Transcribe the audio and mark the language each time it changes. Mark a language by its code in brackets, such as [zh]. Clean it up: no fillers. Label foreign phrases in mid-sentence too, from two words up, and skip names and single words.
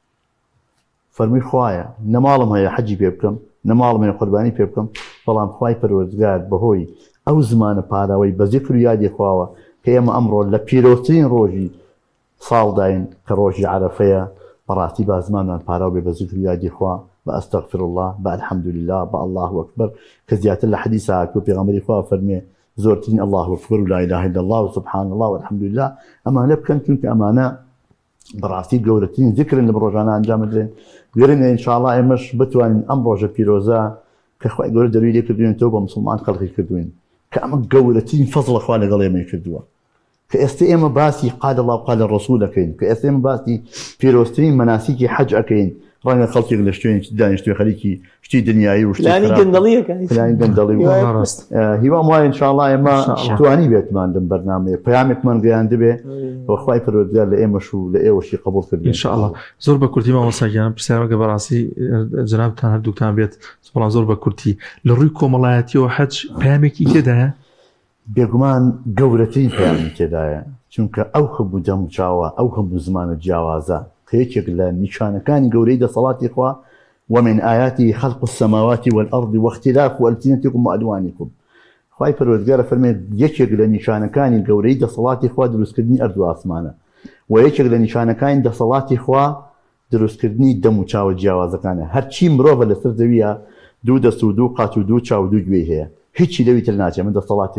[ckb] فەرمی خوایە نەماڵم هەیە حەجی پێ بکەم نەماڵم هەیە قوربانی پێ بکەم بەڵام خوای پەروەردگار بەهۆی ئەو زمانە پاراوەی بە زیکر و یادی خواوە کە ئێمە ئەمڕۆ لە پیرۆترین ڕۆژی ساڵداین کە ڕۆژی عەرەفەیە بەڕاستی با زمانمان پاراو بێ بە زیکر و یادی خوا بە [ar] ئەستەغفر الله [ckb] بە الحەمدولله بە [ar] الله ئەکبەر [ckb] کە زیاتر لە حەدیثە هاتووە پێغەمبەری خوا فەرمێ زۆرترین [ar] الله ئەکبەر و لا إله إلا الله و سبحان الله والحمدولله [ckb] ئەمانە بکەن چونکە ئەمانە بەڕاستی گەورەترین ذکرن لە ڕۆژانە ئەنجام بدرێن گرنە ئینشاءالله ئێمەش بتوانین ئەم ڕۆژە پیرۆزە کە خوای گەورە دەروی لێ کردوێنێتەوە بە موسڵمان خەڵقی کردوین کە ئەمە گەورەترین فەزڵە خوا لەگەڵ ئێمەی کردووە کە ئێستا ئێمە باسی [ar] قال الله وقال الرسول [ckb] ئەکەین کە ئێستا ئێمە باسی پیرۆزترین مەناسیکی حەج ئەکەین ڕەنگە خەڵکێک لە شوێنێکی دانیشتوێ خەریکی شتی دنیایی و فلانی گەندەڵی هیوام وایە ئینشاءالله ئێمە توانی بێتمان دەم بەرنامەیە پەیامێکمان گەیاندە بێ بە خوای پەروەردگار لە ئێمەش و لە ئێوەشی قبوڵ کردبێ ئینشاءالله زۆر بە کورتی مامۆستاگیانم پرسیارەکە بەڕاستی جەنابتان هەردووکتان بێت بەڵام زۆر بە کورتی لە ڕووی کۆمەڵایەتیەوە حەج پەیامێکی تێدایە بێگومان گەورەترین پەیامی تێدایە چونکە ئەو هەموو دەموچاوە ئەو هەموو زمانە جیاوازە یەکێک لە نیشانەکانی گەورەی دەسەڵاتی خوا [ar] ومن آياته خلق السماوات والأرض واختلاف ألسنتكم وألوانكم [ckb] خوای پەروەردگار فەرمێ یەکێک لە نیشانەکانی گەورەی دەسەڵاتی خوا دروستکردنی ئەرد و ئاسمانە و یەکێک لە نیشانەکانی دەسەڵاتی خوا دروستکردنی دەم و چاوە جیاوازەکانە هەرچی مرۆڤە لەسەر زەویە 2 دەست و 2 قات و 2 چاو و 2 گوێی هەیە هیچی لەوی تر ناچێ من دەسەڵاتی